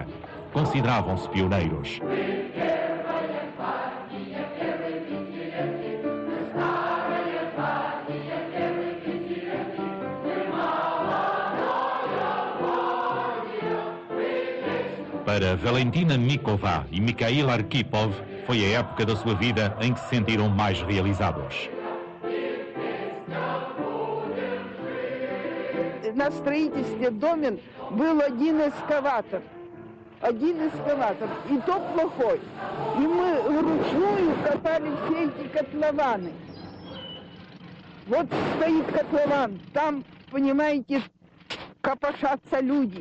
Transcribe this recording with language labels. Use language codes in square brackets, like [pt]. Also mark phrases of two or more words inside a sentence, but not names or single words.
[pt] Consideravam-se pioneiros. Para Valentina Mikova e Mikhail Arkhipov, foi a época da sua vida em que se sentiram mais realizados. [ru] На строительстве домен был один эскаватор, и то плохой. И мы вручную катали все эти котлованы. Вот стоит котлован, там, понимаете, копошатся люди.